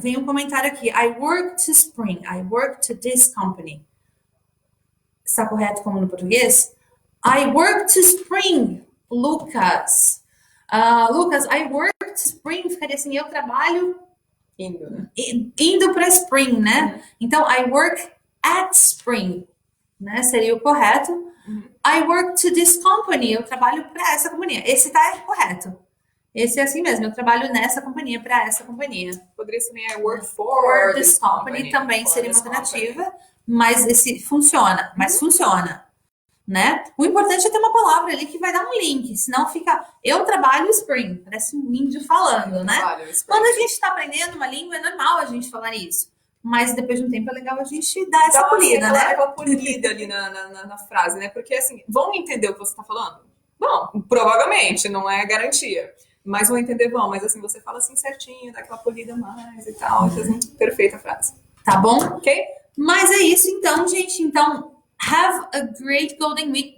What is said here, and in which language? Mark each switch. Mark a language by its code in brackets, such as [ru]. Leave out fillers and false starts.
[en] Vem um comentário aqui. I work to Spring. I work to this company. [pt] Está correto como no português? [en] I work to Spring. Lucas. Lucas, I work to Spring. [pt] Ficaria assim, eu trabalho indo, né? Indo para Spring, né? Então, [en] I work at Spring, [pt] né? Seria o correto. [en] I work to this company. [pt] Eu trabalho para essa companhia. Esse tá correto. Esse é assim mesmo. Eu trabalho nessa companhia, para essa companhia. Poderia ser também [en] I work for this company. [pt] Também seria uma alternativa. Mas esse funciona. Mas funciona. Né? O importante é ter uma palavra ali que vai dar um link, senão fica eu trabalho Spring, parece um índio falando, né? Quando a gente está aprendendo uma língua, é normal a gente falar isso, mas depois de um tempo é legal a gente dar essa polida, né? Aquela polida ali na frase, né? Porque assim, vão entender o que você está falando? Bom, provavelmente, não é garantia. Mas vão entender, mas assim, você fala assim certinho, dá aquela polida mais e tal, assim, perfeita a frase. Tá bom? Ok? Mas é isso então, gente. Então, [en] have a great Golden Week.